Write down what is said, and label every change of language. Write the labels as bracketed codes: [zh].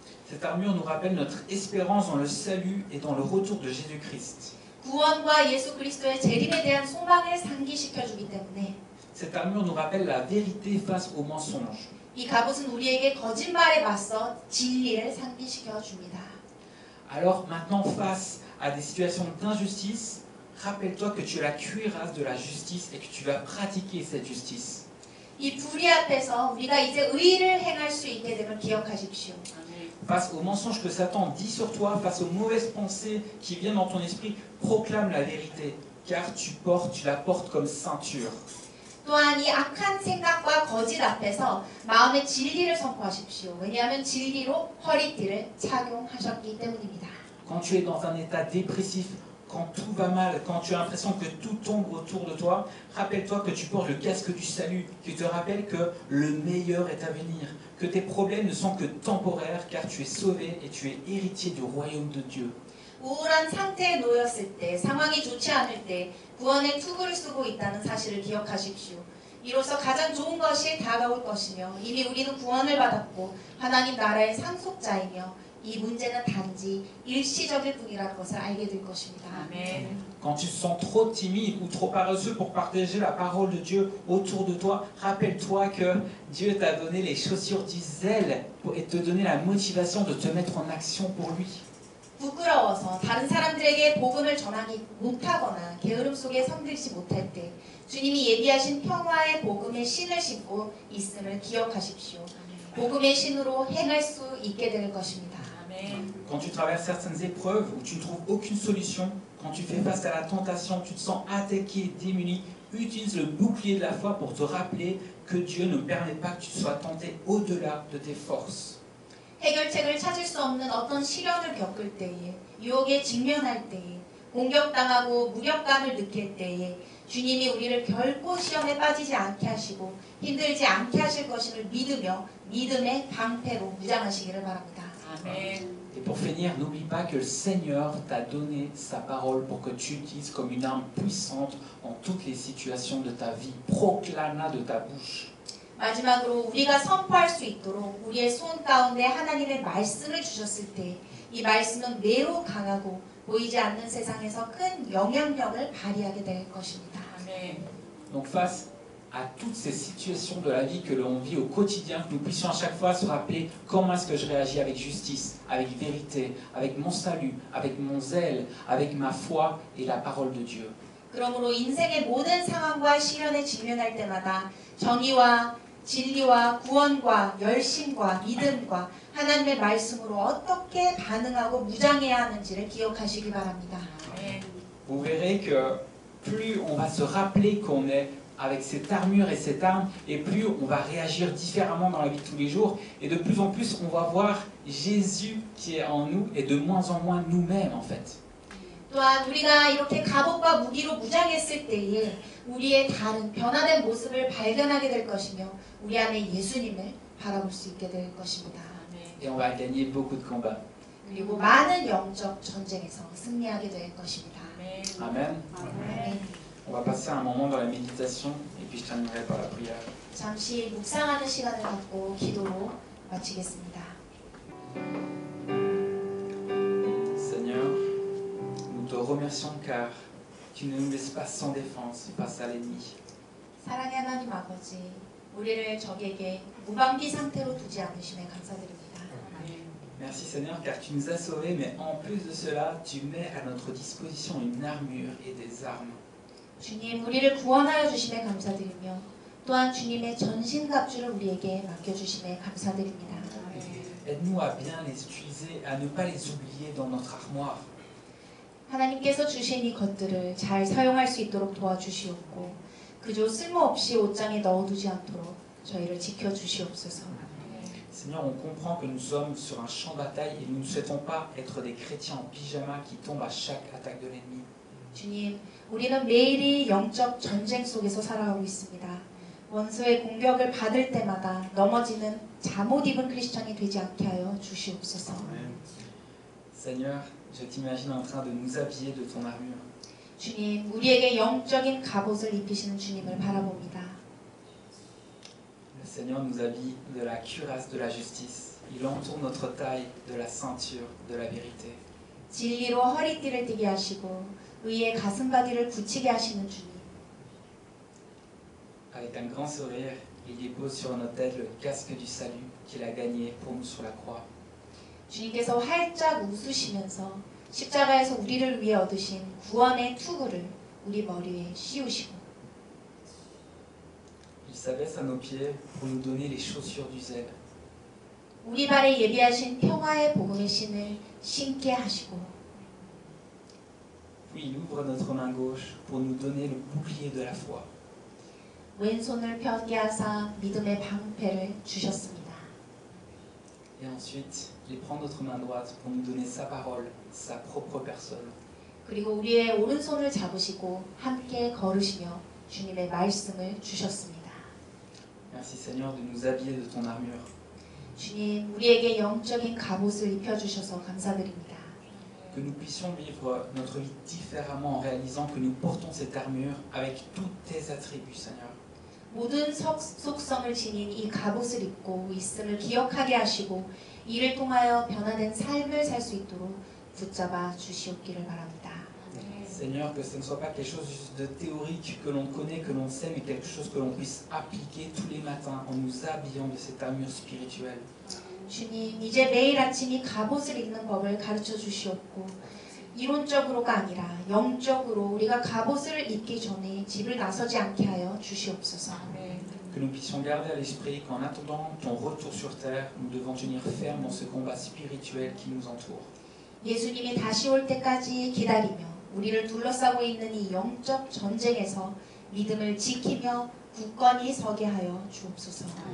[fr] Cette armure nous rappelle notre espérance dans le salut et dans le retour de Jésus-Christ. [ko] 구원과 예수 그리스도의 재림에 대한 소망을 상기시켜 주기 때문에 [fr] Cette armure nous rappelle la vérité face au mensonge. [ko] 이 갑옷은 우리에게 거짓말에 맞서 진리를 상기시켜 줍니다. [fr] Alors maintenant, face à des situations d'injustice, rappelle-toi que tu as la cuirasse de la justice et que tu vas pratiquer cette justice. [ko] 이 불의 앞에서 우리가 이제 의를 행할 수 있게 됨을 기억하십시오. [fr] Face aux mensonges que Satan dit sur toi, face aux mauvaises pensées qui viennent dans ton esprit, proclame la vérité, car tu la portes comme ceinture. [ko] 또한 이 악한 생각과 거짓 앞에서 마음의 진리를 선포하십시오. 왜냐하면 진리로 허리띠를 착용하셨기 때문입니다. [fr] Quand tu es dans un état dépressif, quand tout va mal, quand tu as l'impression que tout tombe autour de toi, rappelle-toi que tu portes le casque du salut, qui te rappelle que le meilleur est à venir, que tes problèmes ne sont que temporaires, car tu es sauvé et tu es héritier du royaume de Dieu. [ko] 우울한 상태에 놓였을 때, 상황이 좋지 않을 때 구원의 투구를 쓰고 있다는 사실을 기억하십시오. 이로써 가장 좋은 것이 다가올 것이며 이미 우리는 구원을 받았고 하나님 나라의 상속자이며 이 문제는 단지 일시적일 뿐이라는 것을 알게 될 것입니다. 아멘. [fr] Quand tu te sens trop timide ou trop paresseux pour partager la parole de Dieu autour de toi, rappelle-toi que Dieu t'a donné les chaussures du zèle et te donner la motivation de te mettre en action pour lui. [ko] 부끄러워서 다른 사람들에게 복음을 전하기 못하거나 게으름 속에 섬들지 못할 때 주님이 예비하신 평화의 복음의 신을 신고 있음을 기억하십시오. 복음의 신으로 행할 수 있게 될 것입니다. [fr] Quand tu traverses certaines épreuves où tu ne trouves aucune solution, quand tu fais face à la tentation, tu te sens attaqué, démuni, utilise le bouclier de la foi pour te rappeler que Dieu ne permet pas que tu sois tenté au-delà de tes forces. [ko] 해결책을 찾을 수 없는 어떤 시련을 겪을 때에, 유혹에 직면할 때에, 공격당하고 무력감을 느낄 때에 주님이 우리를 결코 시험에 빠지지 않게 하시고 힘들지 않게 하실 것임을 믿으며 믿음의 방패로 무장하시기를 바랍니다. 아멘. [fr] Et pour finir, n'oublie pas que le Seigneur t'a donné sa parole pour que tu l'utilises comme une arme puissante en toutes les situations de ta vie. Proclame-la de ta bouche. [ko] 마지막으로 우리가 선포할 수 있도록 우리의 손 가운데 하나님의 말씀을 주셨을 때 이 말씀은 매우 강하고 보이지 않는 세상에서 큰 영향력을 발휘하게 될 것입니다. 아멘. [fr] Donc face à toutes ces situations de la vie que l'on vit au quotidien, que nous puissions à chaque fois se rappeler comment est-ce que je réagis avec justice, avec vérité, avec mon salut, avec mon zèle, avec ma foi et la parole de Dieu. [ko] 그러므로 인생의 모든 상황과 시련에 직면할 때마다 정의와 진리와 구원과 열심과 믿음과 하나님의 말씀으로 어떻게 반응하고 무장해야 하는지를 기억하시기 바랍니다. [fr] Vous verrez que plus on va se rappeler qu'on est avec cette armure et cette arme, et plus on va réagir différemment dans la vie de tous les jours, et de plus en plus on va voir Jésus qui est en nous, et de moins en moins nous-mêmes en fait. [ko] 또한 우리가 이렇게 갑옷과 무기로 무장했을 때에 우리의 다른 변화된 모습을 발견하게 될 것이며 우리 안에 예수님을 바라볼 수 있게 될 것입니다. [fr] Et on va gagner beaucoup de combats. [ko] 그리고 많은 영적 전쟁에서 승리하게 될 것입니다. [fr] Amen. [ko] 아멘. [fr] On va passer un moment dans la méditation, et puis je terminerai par la prière. [ko] 잠시 묵상하는 시간을 갖고 기도로 마치겠습니다. [fr] Seigneur, nous te remercions car tu ne nous laisses pas sans défense face à l'ennemi. [ko] 사랑의 하나님 아버지, 우리를 적에게 무방비 상태로 두지 않으심에 감사드립니다. [fr] Merci Seigneur car tu nous as sauvés, mais en plus de cela, tu mets à notre disposition une armure et des armes. [ko] 주님, 우리를 구원하여 주심에 감사드리며 또한 주님의 전신갑주를 우리에게 맡겨주심에 감사드립니다. [fr] Aide-nous à bien les utiliser, à ne pas les oublier dans notre armoire. [ko] 하나님께서 주신 이 것들을 잘 사용할 수 있도록 도와주시옵고 그저 쓸모없이 옷장에 넣어두지 않도록 저희를 지켜주시옵소서. [fr] Seigneur, on comprend que nous sommes sur un champ de bataille et nous ne souhaitons pas être des chrétiens en pyjama qui tombent à chaque attaque de l'ennemi. [ko] 주님, 우리는 매일이 영적 전쟁 속에서 살아가고 있습니다. 원수의 공격을 받을 때마다 넘어지는 잠옷 입은 크리스천이 되지 않게 하여 주시옵소서. [fr] Seigneur, je t'imagine en train de nous habiller de ton armure. [ko] 주님, 우리에게 영적인 갑옷을 입히시는 주님을 바라봅니다. [fr] Le Seigneur nous habille de la cuirasse de la justice. Il entoure notre taille de la ceinture de la vérité. [ko] 진리로 허리띠를 띠게 하시고 의의 가슴바디를 굳히게 하시는 주님. [fr] Avec un grand sourire, il dépose sur nos têtes le casque du salut qu'il a gagné pour nous sur la croix. [ko] 주님께서 활짝 웃으시면서 십자가에서 우리를 위해 얻으신 구원의 투구를 우리 머리에 씌우시고 [fr] Il s'abaisse à nos pieds pour nous donner les chaussures du zèle. [ko] 우리 발에 예비하신 평화의 복음의 신을 신게 하시고 [fr] Puis il ouvre notre main gauche pour nous donner le bouclier de la foi. [ko] 왼손을 펴게 하사 믿음의 방패를 주셨습니다. [fr] Et ensuite, il prend notre main droite pour nous donner sa parole, sa propre personne. [ko] 그리고 우리의 오른손을 잡으시고 함께 걸으시며 주님의 말씀을 주셨습니다. [fr] Merci Seigneur de nous habiller de ton armure. [ko] 주님, 우리에게 영적인 갑옷을 입혀주셔서 감사드립니다. [fr] que nous puissions vivre notre vie différemment en réalisant que nous portons cette armure avec tous tes attributs, Seigneur. [ko] 모든 속성을 지닌 이 갑옷을 입고 있음을 기억하게 하시고 이를 통하여 변화된 삶을 살 수 있도록 붙잡아 주시옵기를 바랍니다. [fr] Seigneur, que ce ne soit pas quelque chose juste de théorique que l'on connaît, que l'on sait, mais quelque chose que l'on puisse appliquer tous les matins en nous habillant de cette armure spirituelle. [ko] 주님, 이제 매일 아침 이 갑옷을 입는 법을 가르쳐 주시옵고 이론적으로가 아니라 영적으로 우리가 갑옷을 입기 전에 집을 나서지 않게 하여 주시옵소서. [fr] Que nous puissions garder à l'esprit qu'en attendant ton retour sur terre, nous devons tenir ferme dans ce combat spirituel qui nous entoure. [ko] 예수님이 다시 올 때까지 기다리며 우리를 둘러싸고 있는 이 영적 전쟁에서 믿음을 지키며 굳건히 서게 하여 주옵소서.